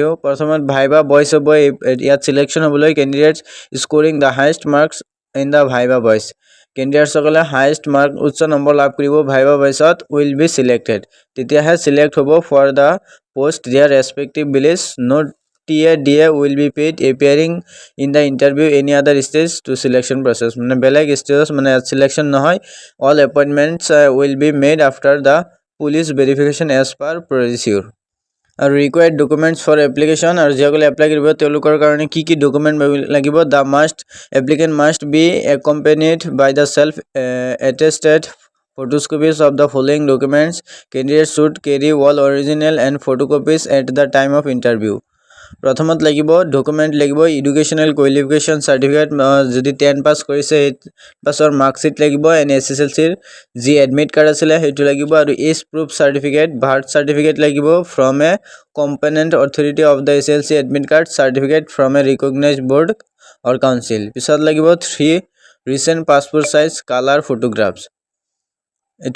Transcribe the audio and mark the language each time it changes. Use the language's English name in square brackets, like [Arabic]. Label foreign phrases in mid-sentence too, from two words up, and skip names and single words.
[Assamese] প্ৰথমত ভাইবা ভইচ হ'ব। ইয়াত চিলেকশ্যন হ'বলৈ [English] candidates scoring the highest marks in the viva voce. [Assamese] কেণ্ডিডেটছসকলে [English] highest mark [Assamese] উচ্চ নম্বৰ লাভ কৰিব ভাইবা ভইচত [English] will be selected. [Assamese] তেতিয়াহে চিলেক্ট হ'ব [English] for the post their respective village. নোট TA will be paid appearing in the interview any other stage to selection process [Assamese] মানে বেলেগ ষ্টেজত মানে চিলেকশ্যন নহয়। [English] all appointments will be made after the police verification as per procedure। আৰু required documents for application [Assamese] আৰু যিসকলে এপ্লাই কৰিব তেওঁলোকৰ কাৰণে কি ডকুমেণ্ট লাগিব [English] applicant must be accompanied by the self attested photocopies of the following documents. Candidates should carry all original and photocopies at the time of interview. [Assamese] প্ৰথমত লাগিব ডকুমেণ্ট লাগিব [English] educational qualification certificate [Assamese] যদি 10 পাছ কৰিছে পাছৰ মাৰ্কশ্বিট লাগিব এণ্ড SSLCৰ যি এডমিট কাৰ্ড আছিলে সেইটো লাগিব আৰু [English] age proof certificate birth certificate লাগিব from a competent authority of the SSLC admit card certificate from a recognized board or council [Assamese] পিছত লাগিব [English] 3 recent passport size colour photographs এটো